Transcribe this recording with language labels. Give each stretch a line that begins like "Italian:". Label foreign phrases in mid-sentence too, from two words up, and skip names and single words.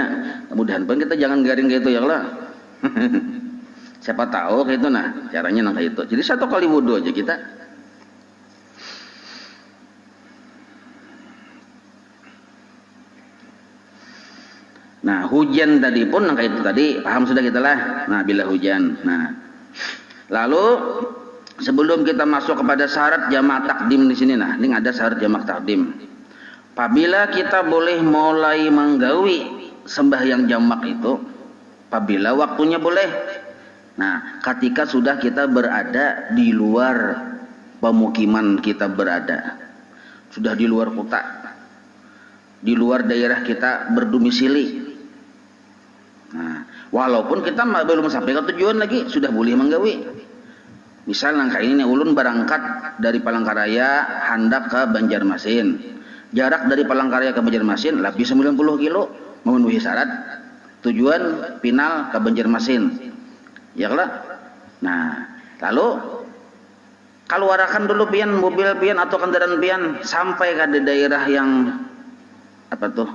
Banjar: Kemudian pun kita jangan garing kayak itu ya lah. Siapa tahu kayak itu nah caranya kayak itu. Jadi 1 kali wudu aja kita. Nah, hujan tadi pun kayak itu tadi paham sudah kita lah. Nah, bila hujan. Nah,
Indonesian: lalu sebelum kita masuk kepada syarat jamak takdim di sini, nah ini ada syarat jamak takdim.
Banjar: Apabila kita boleh mulai menggawi sembahyang jamak itu, apabila waktunya boleh.
Indonesian: Nah, ketika sudah kita berada di luar pemukiman kita berada, sudah di luar kota, di luar daerah kita berdomisili.
Banjar: Nah, walaupun kita belum sampai ke tujuan lagi, sudah boleh menggawi. Misal kayak ini ulun berangkat dari Palangkaraya hendak ke Banjarmasin.
Indonesian: Jarak dari Palangkaraya ke Banjarmasin lebih 90 kilo, memenuhi syarat. Tujuan final ke Banjarmasin.
Banjar: Ya lah. Nah, lalu keluarkan dulu pian mobil pian atau kendaraan pian sampai ke daerah yang apa tuh?